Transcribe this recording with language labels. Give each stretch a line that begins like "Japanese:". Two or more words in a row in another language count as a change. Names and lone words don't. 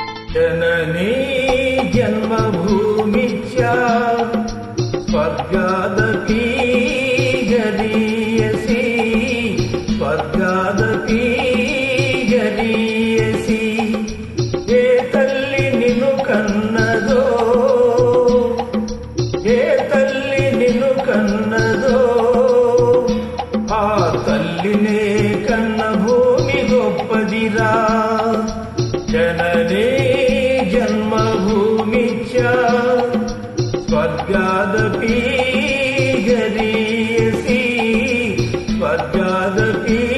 Sanskrit: जननी जन्मभूमिश्च स्वर्गादपि गरीयसी स्वर्गादपि गरीयसी
Telugu: ఏ తల్లి నిన్ను కన్నదో ఏ తల్లి నిన్ను కన్నదో ఆ తల్లినే కన్న భూమి గొప్పదిరా
Sanskrit: जननी जन्मभूमिश्च स्वर्गादपि गरीयसी स्वर्गादपि